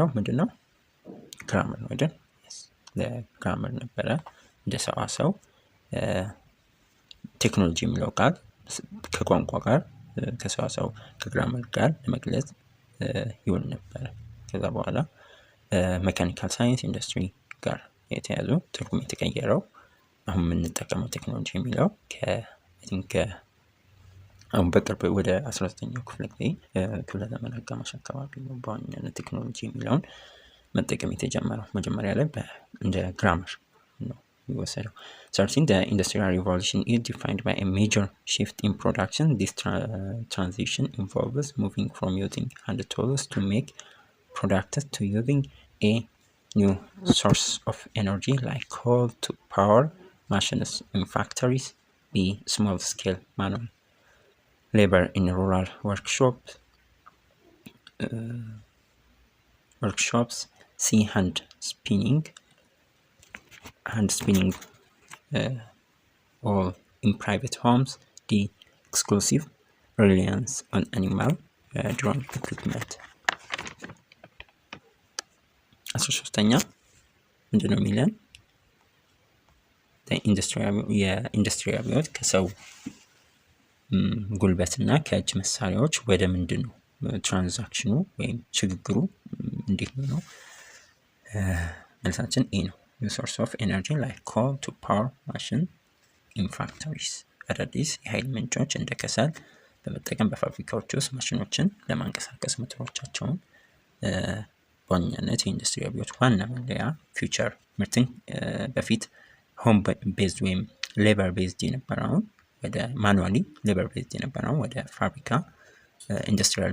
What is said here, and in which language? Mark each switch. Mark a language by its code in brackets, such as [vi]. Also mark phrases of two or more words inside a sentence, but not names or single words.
[am] ምንድነው? ግራመር ነው አይደል? ለግራመር ነበረ እንደ ሰዋሰው ቴክኖሎጂ የሚለው ቃል ከቋንቋ ጋር ከሰዋሰው ከግራመር ጋር ለመግለጽ ይውል ነበር። ከዛ በኋላ [en] mechanical science industry [am] ጋር የተያዙ ትርጉም የተቀየረው አሁን የምንጠቀመው ቴክኖሎጂ የሚለው አሁን በቅርብ ወደ 19ኛው ክፍለ ዘመን አጋማሽ አካባቢ ነው በዋናነት ቴክኖሎጂ የሚለውን መጠቀም የተጀመረው። መጀመሪያ ላይ እንደ ግራመር ነው የሚወሰደው። [en] Starting the Industrial Revolution is defined by a major shift in production. This transition involves moving from using hand tools to make products to using a new source of energy like coal to power machines in factories. B. Small scale manual labor in rural workshops. C. hand spinning all in private homes. D. exclusive reliance on animal drone equipment. [am] 13ኛ ምንድነው የሚለን? የኢንዱስትሪ አብዮት ከሰው ጉልበትና ከእጅ መሳሪያዎች ወደ ምንድን ነው ትራንዛክሽኑ ወይም ሽግግሩ እንዴት ነው? መልሳችን ኤ ነው። [en] source of energy like coal to power machine in factories. [am] አዳዲስ የኃይል ምንጮች እንደ ከሰል በመጠቀም በፋብሪካዎች ውስጥ ማሽኖችን ለማንቀሳቀስ ሞተሮቻቸውን በዋናነት የኢንዱስትሪ አብዮት ዋና መለያ ፊውቸር ምርትን በፊት [en] home based [am] ወይም [en] labor based [am] የነበረውን ወደ [en] manually labor based [am] የነበረውን ወደ ፋብሪካ ኢንዱስትሪያል